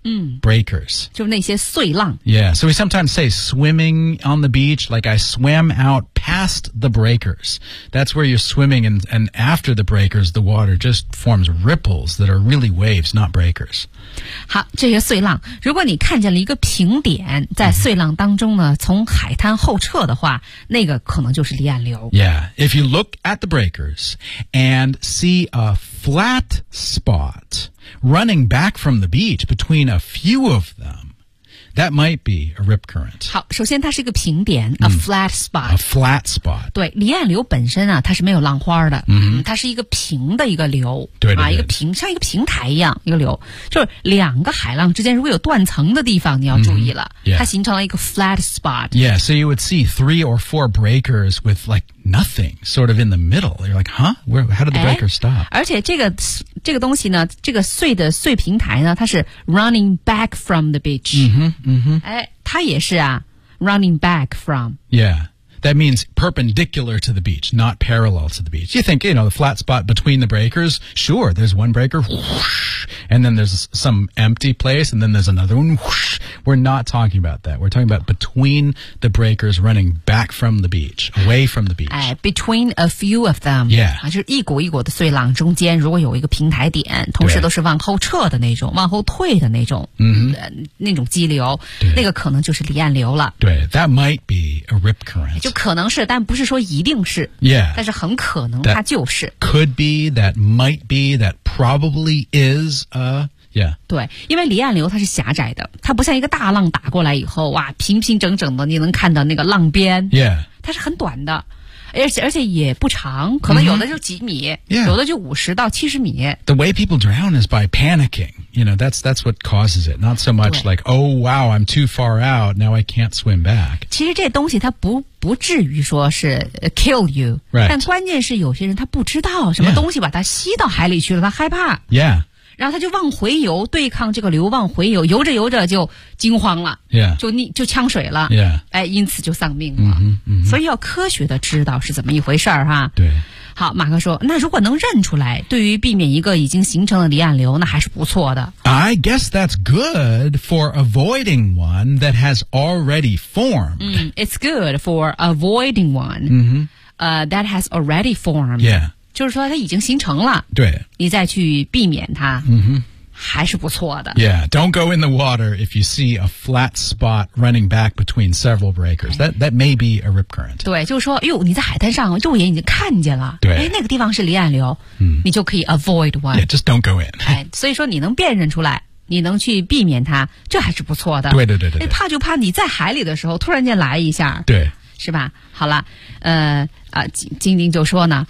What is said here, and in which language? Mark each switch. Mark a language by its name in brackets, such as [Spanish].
[English] 嗯、 breakers. [Chinese] 就那些碎浪。 [English] Yeah, so we sometimes say swimming on the beach, like I swam out past the breakers. That's where you're swimming and after the breakers, the water just forms ripples that are really waves, not breakers. [Chinese] 好这些碎浪如果你看见了一个平点在碎浪当中呢、mm-hmm. 从海滩后撤的话那个可能就是离岸流。 [English] Yeah, if you look at the breakers and see a flat spot running back from the beach between a few of them, That might be a rip current. [Chinese] 好，首先它是一个平点、mm. [English] a flat spot. A flat spot. [Chinese] 对，离岸流本身啊，它是没有浪花的。 Mm-hmm. 它是一个平的一个流。对对对。啊，一个平，像一个平台一样一个流，就是两个海浪之间如果有断层的地方，你要注意了。 [English] Mm-hmm. Yeah. [Chinese] 它形成了一个 flat spot. [English] Yeah. So you would see three or four breakers with like nothing, sort of in the middle. You're like, huh? Where? How did the breaker stop? [Chinese] 而且这个东西呢，这个碎的碎平台呢，它是 [English] running back from the beach. [Chinese] 嗯哼，嗯哼。它也是啊 ， [English] running back from. Yeah, that means perpendicular to the beach, not parallel to the beach. You think, you know, the flat spot between the breakers? Sure, there's one breaker, whoosh, and then there's some empty place, and then there's another one, whoosh. We're not talking about that. We're talking about between the breakers running back from the beach, away from the beach. Between a few of them. Yeah. [Chinese] 就是一股一股的碎浪中间如果有一个平台点，同时都是往后撤的那种，往后退的那种、 mm-hmm. 那种激流，那个可能就是离岸流了。 [English] 对， that might be a rip current. [Chinese] 就可能是，但不是说一定是。 [English] Yeah. [Chinese] 但是很可能它就是。 [English] That could be, that might be, that probably is a... Yeah. [Chinese] 对，因为离岸流它是狭窄的，它不像一个大浪打过来以后，哇，平平整整的，你能看到那个浪边。 [English] Yeah. [Chinese] 它是很短的，而且也不长，可能有的就几米， mm-hmm. 有的就50到70米。 [English] The way people drown is by panicking. You know, that's what causes it. Not so much like, oh wow, I'm too far out, now I can't swim back. [Chinese] 其实这东西它不至于说是 [English] kill you. Right. [Chinese] 但关键是有些人他不知道什么东西把它吸到海里去了，他害怕。 [English] Yeah. [Chinese] 然后他就往回游，对抗这个流往回游，游着游着就惊慌了、 [English] yeah. [Chinese] 就呛水了、 [English] yeah. [Chinese] 因此就丧命了、 mm-hmm, mm-hmm. 所以要科学的知道是怎么一回事儿哈。对，好，马克说，那如果能认出来，对于避免一个已经形成的离岸流，那还是不错的。 [English] I guess that's good for avoiding one that has already formed、 mm, It's good for avoiding one、 mm-hmm. That has already formed Yeah. [Chinese] 就是说它已经形成了，对，你再去避免它、 mm-hmm. 还是不错的。 [English] Yeah, don't go in the water if you see a flat spot running back between several breakers. That may be a rip current. [Chinese] 对，就是说哟，你在海滩上肉眼已经看见了，对，那个地方是离岸流、你就可以 [English] avoid one. Yeah, just don't go in. [Chinese] 所以说你能辨认出来，你能去避免它，这还是不错的。对对对 对, 对，怕就怕你在海里的时候突然间来一下，对，是吧？好了，晶晶就说呢、